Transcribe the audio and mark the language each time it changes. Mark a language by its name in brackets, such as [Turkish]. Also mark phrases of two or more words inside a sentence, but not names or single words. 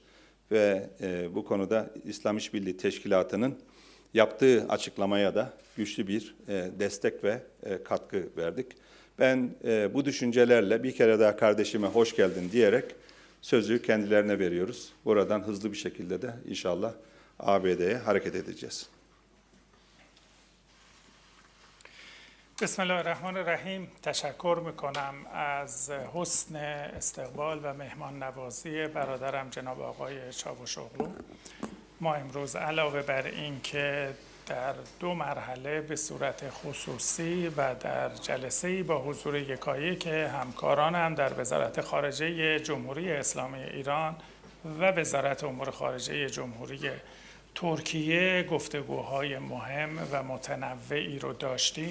[Turkish] Ve bu konuda İslam İşbirliği Teşkilatı'nın yaptığı açıklamaya da güçlü bir destek ve katkı verdik. Ben bu düşüncelerle bir kere daha kardeşime hoş geldin diyerek sözü kendilerine veriyoruz. Buradan hızlı bir şekilde de inşallah ABD'ye hareket edeceğiz. [Arabic] بسم الله الرحمن الرحیم [Persian] تشکر میکنم از حسن استقبال و مهمان نوازی برادرم جناب آقای چاوشوغلو. ما امروز علاوه بر این که در دو مرحله به صورت خصوصی و در جلسه‌ای با حضور یکایک همکارانم در وزارت خارجه جمهوری اسلامی ایران و وزارت امور خارجه جمهوری ترکیه گفتگوهای مهم و متنوعی رو داشتیم.